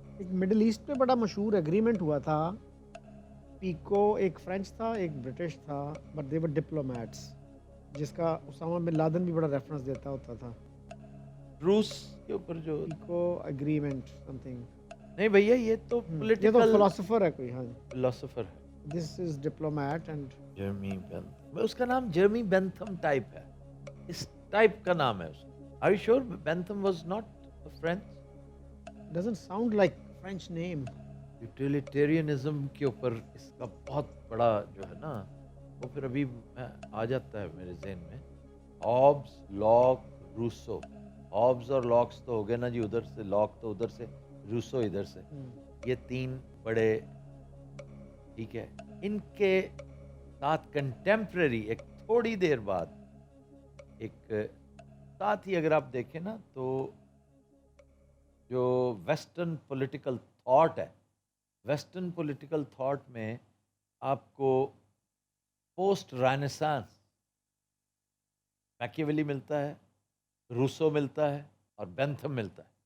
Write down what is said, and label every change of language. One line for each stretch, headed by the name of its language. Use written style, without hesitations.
Urdu: ایک middle asset پہ بڑا مشہور ایگریمنٹ ہوا تھا. پیکو ایک فرینچ تھا, ایک برٹش تھا,
English: but they were diplomats,
Urdu: جس کا اسامہ بن لادن بھی بڑا ریفرنس دیتا ہوتا تھا. روس کے اوپر جو
English: Picot agreement something.
Urdu: نہیں بھیا, یہ تو یہ تو
English: political
Urdu: فلاسفر ہے کوئی. ہاں, فلاسفر ہے.
English: This is diplomat and Jeremy Bentham.
Urdu: اس کا نام جرمی بینتھم ٹائپ ہے, اس ٹائپ کا نام ہے اس کا.
English: Are you sure Bentham was not a French? doesn't sound like French name.
Urdu: Utilitarianism کے اوپر اس کا بہت بڑا جو ہے نا, وہ پھر ابھی آ جاتا ہے میرے ذہن میں. Hobbes, lock, Rousseau. ہابس اور لاکس تو ہو گئے نا جی ادھر سے, لاک تو ادھر سے, روسو ادھر سے. یہ تین بڑے, ٹھیک ہے. ان کے ساتھ کنٹمپریری ایک تھوڑی دیر بعد ایک ساتھ ہی اگر آپ دیکھیں نا تو جو ویسٹرن پولیٹیکل تھاٹ ہے, ویسٹرن پولیٹیکل تھاٹ میں آپ کو پوسٹ رائنسانس میکیاویلی ملتا ہے, روسو ملتا ہے, اور بینتھم ملتا ہے.